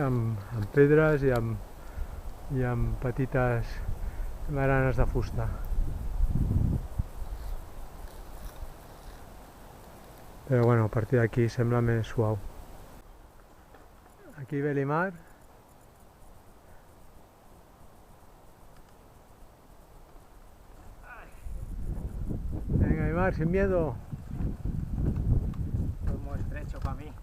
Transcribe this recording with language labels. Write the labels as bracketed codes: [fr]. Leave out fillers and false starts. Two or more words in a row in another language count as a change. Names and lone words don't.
[ca] Amb pedres i amb petites baranes de fusta. Però bueno, a partir d'aquí sembla més suau. Aquí ve l'Imar. [es] Venga, Imar, sin miedo. Es muy estrecho para mí.